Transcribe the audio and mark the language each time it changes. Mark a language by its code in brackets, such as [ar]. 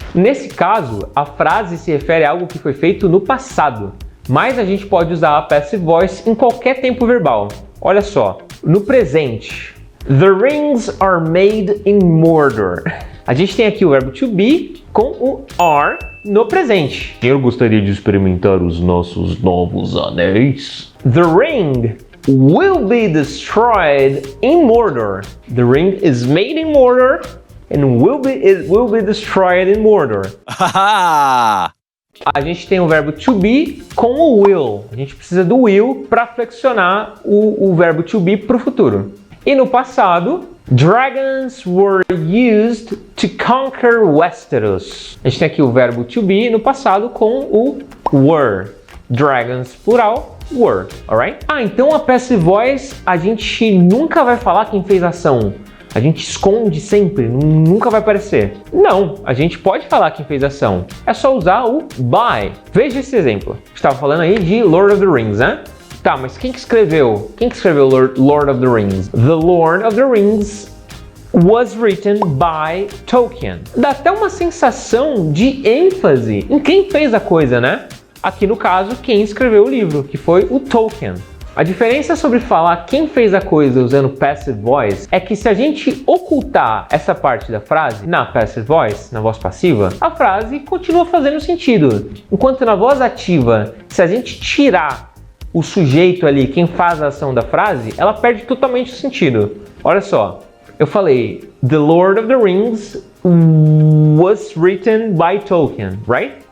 [pt] Nesse caso, a frase se refere a algo que foi feito no passado, mas a gente pode usar a passive voice em qualquer tempo verbal. Olha só, no presente, [en] the rings are made in Mordor. [pt] A gente tem aqui o verbo to be com o are no presente. Eu gostaria de experimentar os nossos novos anéis. [en] The ring will be destroyed in Mordor. The ring is made in Mordor and it will be destroyed in Mordor. [pt] A gente tem o verbo to be com o will. A gente precisa do will para flexionar o verbo to be para o futuro. E no passado, [en] dragons were used to conquer Westeros. [pt] A gente tem aqui o verbo to be no passado com o were. [en] Dragons, plural, were, alright? [pt] Então a passive voice, a gente nunca vai falar quem fez a ação. A gente esconde sempre, nunca vai aparecer. Não, a gente pode falar quem fez a ação. É só usar o by. Veja esse exemplo. Estava falando aí de Lord of the Rings, né? Tá, mas quem que escreveu Lord of the Rings? [en] The Lord of the Rings was written by Tolkien. [pt] Dá até uma sensação de ênfase em quem fez a coisa, né? Aqui no caso, quem escreveu o livro, que foi o Tolkien. A diferença sobre falar quem fez a coisa usando passive voice é que se a gente ocultar essa parte da frase na passive voice, na voz passiva, a frase continua fazendo sentido. Enquanto na voz ativa, se a gente tirar o sujeito ali, quem faz a ação da frase, ela perde totalmente o sentido. Olha só, eu falei [en] The Lord of the Rings was written by Tolkien, right?